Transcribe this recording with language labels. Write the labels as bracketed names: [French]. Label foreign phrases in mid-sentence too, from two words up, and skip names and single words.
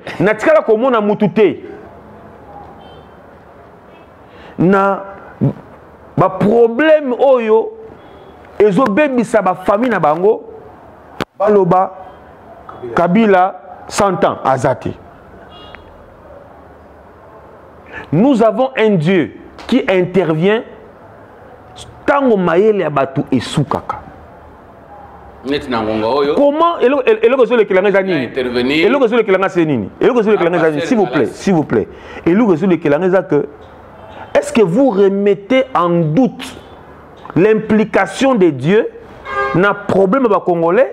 [Lingala] Natikala komo na mutute. Na ba problème oyo ezo bebisa ba famille na bango baloba Kabila 100 ans azate. [French] Nous avons un Dieu qui intervient [Lingala] tango mayele ya batu esukaka. [French] Comment s'il vous plaît. Est-ce que vous remettez en doute l'implication de Dieu dans le problème des Congolais?